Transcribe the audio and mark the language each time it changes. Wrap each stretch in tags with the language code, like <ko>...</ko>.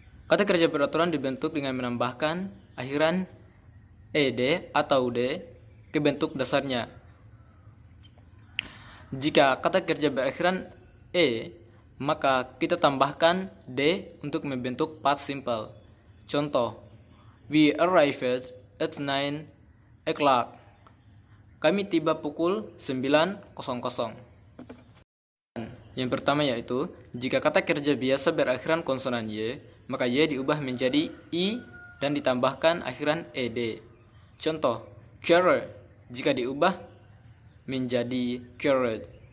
<id>Kata kerja beraturan dibentuk dengan menambahkan akhiran ed atau d ke bentuk dasarnya. Jika kata kerja berakhiran e, maka kita tambahkan d untuk membentuk past simple. Contoh,</id> <en>we arrived at 9 o'clock.</en> <id>Kami tiba pukul 9.00. Yang pertama yaitu, jika kata kerja biasa berakhiran konsonan y, maka y diubah menjadi i dan ditambahkan akhiran ed. Contoh, carrot jika diubah menjadi carrot.</id>